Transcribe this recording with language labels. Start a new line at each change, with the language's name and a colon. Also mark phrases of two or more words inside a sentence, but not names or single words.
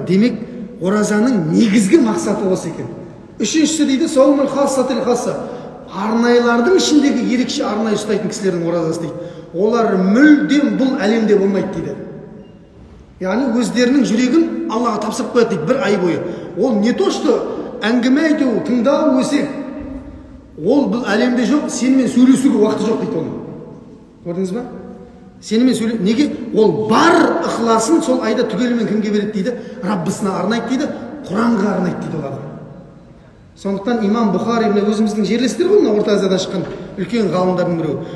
Kazakh: Демек, оразаның негізгі мақсаты осы екен. Үшіншісі дейді,
Arabic: صوم خاصة الخاصة.
Kazakh: Арнайлардың ішіндегі ерекше арнай ұстайтын кісілердің оразасы дейді. Олар мүлдем бұл әлемде болмайды дейді. Яғни өздерінің жүрегін Аллаға тапсырып қояды дейді бір ай бойы. Ол
Russian: не то, что
Kazakh: әңгіме айту, тыңдау, өсек. Ол бұл әлемде жоқ, сенімен сөйлесуге уақыты жоқ дейді оны. Көрдіңіз ба? Сенімен сөйлесуге, неге? Ол бар ықыласын сол айда түгелімен кімге береді дейді? Раббысына арнайды дейді, Құранға арнайды дейді ол адам. Сондықтан имам Бұхари өзіміздің жерлестері ғой, Орта Азиядан шыққан үлкен ғалымдардың біреуі.